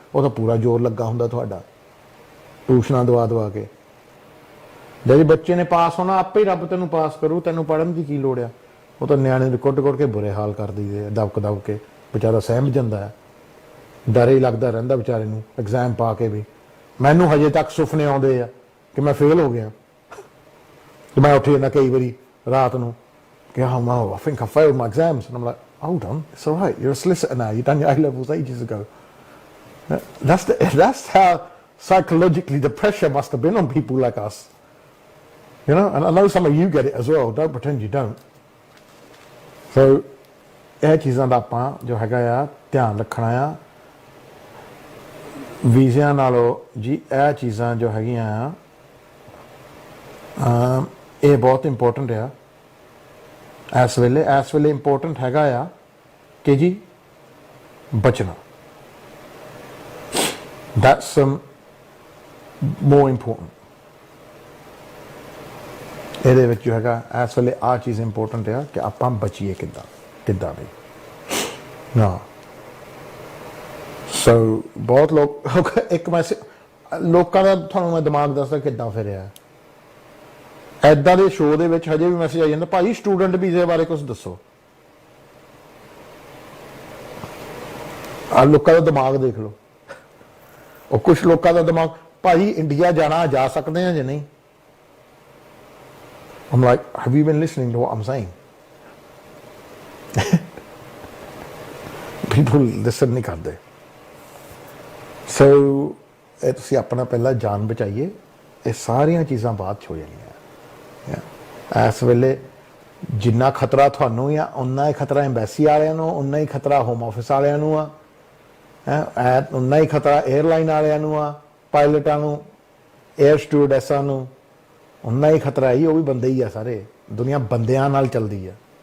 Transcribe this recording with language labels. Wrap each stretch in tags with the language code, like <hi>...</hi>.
<pa>ਉਹ ਤਾਂ ਪੂਰਾ ਜ਼ੋਰ ਲੱਗਾ ਹੁੰਦਾ ਤੁਹਾਡਾ ਟਿਊਸ਼ਨਾਂ ਦਵਾ ਕੇ। ਜੇ ਬੱਚੇ ਨੇ ਪਾਸ ਹੋਣਾ ਆਪੇ ਹੀ ਰੱਬ ਤੈਨੂੰ ਪਾਸ ਕਰੂ, ਤੈਨੂੰ ਪੜ੍ਹਨ ਦੀ ਕੀ ਲੋੜ ਆ। ਉਹ ਤਾਂ ਨਿਆਣੇ ਨੂੰ ਕੁੱਟ ਕੇ ਬੁਰੇ ਹਾਲ ਕਰ ਦਈਦੇ ਆ, ਦਬਕ ਕੇ ਵਿਚਾਰਾ ਸਹਿਮ ਜਾਂਦਾ ਹੈ, ਡਰ ਹੀ ਲੱਗਦਾ ਰਹਿੰਦਾ ਵਿਚਾਰੇ ਨੂੰ ਐਗਜ਼ਾਮ ਪਾ ਕੇ ਵੀ। ਮੈਨੂੰ ਹਜੇ ਤੱਕ ਸੁਪਨੇ ਆਉਂਦੇ ਆ ਕਿ ਮੈਂ ਫੇਲ ਹੋ ਗਿਆ, ਤੇ ਮੈਂ ਉੱਠ ਜਾਂਦਾ ਕਈ ਵਾਰੀ ਰਾਤ ਨੂੰ ਕਿ</pa> <en>I think I failed my exams, and I'm like, hold on, it's all right, you're a solicitor now, you've done your A-levels ages ago. That's how psychologically the pressure must have been on people like us, you know. And I know some of you get it as well, don't pretend you don't.</en> <pa>So ਇਹ ਚੀਜ਼ਾਂ ਦਾ ਆਪਾਂ ਜੋ ਹੈਗਾ ਆ ਧਿਆਨ ਰੱਖਣਾ ਆ। ਵੀਜ਼ਿਆਂ ਨਾਲੋਂ ਜੀ ਇਹ ਚੀਜ਼ਾਂ ਜੋ ਹੈਗੀਆਂ ਆ ਇਹ ਬਹੁਤ ਇੰਪੋਰਟੈਂਟ ਆ ਇਸ ਵੇਲੇ ਇੰਪੋਰਟੈਂਟ ਹੈਗਾ ਆ ਕਿ ਜੀ ਬਚਣਾ,</pa> <en>that's more important।</en> <pa>ਇਹਦੇ ਵਿੱਚ ਜੋ ਹੈਗਾ ਇਸ ਵੇਲੇ ਆਹ ਚੀਜ਼ ਇੰਪੋਰਟੈਂਟ ਆ ਕਿ ਆਪਾਂ ਬਚੀਏ ਕਿੱਦਾਂ ਵੀ ਨਾ। ਸੋ ਬਹੁਤ ਲੋਕ ਇੱਕ ਮੈਸੇਜ ਲੋਕਾਂ ਦਾ ਤੁਹਾਨੂੰ ਮੈਂ ਦਿਮਾਗ ਦੱਸਦਾ ਕਿੱਦਾਂ ਫਿਰਿਆ। ਐਦਾਂ ਦੇ ਸ਼ੋਅ ਦੇ ਵਿੱਚ ਹਜੇ ਵੀ ਮੈਸੇਜ ਆ ਜਾਂਦਾ, ਭਾਈ ਸਟੂਡੈਂਟ ਵੀਜ਼ੇ ਬਾਰੇ ਕੁਝ ਦੱਸੋ। ਆ ਲੋਕਾਂ ਦਾ ਦਿਮਾਗ ਦੇਖ ਲਓ, ਉਹ ਕੁਝ ਲੋਕਾਂ ਦਾ ਦਿਮਾਗ ਭਾਈ ਇੰਡੀਆ ਜਾਣਾ ਜਾ ਸਕਦੇ ਆ ਜਾਂ ਨਹੀਂ।</pa> <en>I'm like, have you been listening to what I'm saying? People listen</en> <hi>नहीं करते।</hi> <pa>So ਇਹ ਤੁਸੀਂ ਆਪਣਾ ਪਹਿਲਾਂ ਜਾਨ ਬਚਾਈਏ, ਇਹ ਸਾਰੀਆਂ ਚੀਜ਼ਾਂ ਬਾਅਦ 'ਚ ਹੋ ਜਾਣੀਆਂ। ਇਸ ਵੇਲੇ ਜਿੰਨਾ ਖਤਰਾ ਤੁਹਾਨੂੰ ਆ ਉਨਾ ਹੀ ਖਤਰਾ ਐਮਬੈਸੀ ਵਾਲਿਆਂ ਨੂੰ, ਉਨਾ ਹੀ ਖਤਰਾ ਹੋਮ ਆਫਿਸ ਵਾਲਿਆਂ ਨੂੰ ਆ, ਉਨਾ ਹੀ ਖਤਰਾ 에ਅਰਲਾਈਨ ਵਾਲਿਆਂ ਨੂੰ ਆ, ਪਾਇਲਟਾਂ ਨੂੰ, 에ਅਰ ਸਟਿਊਰਡੈਸਾਂ ਨੂੰ, ਉਨਾ ਹੀ ਖਤਰਾ ਹੀ। ਉਹ ਵੀ ਬੰਦੇ ਹੀ ਆ, ਸਾਰੇ ਦੁਨੀਆ ਬੰਦਿਆਂ ਨਾਲ ਚੱਲਦੀ ਆ।</pa>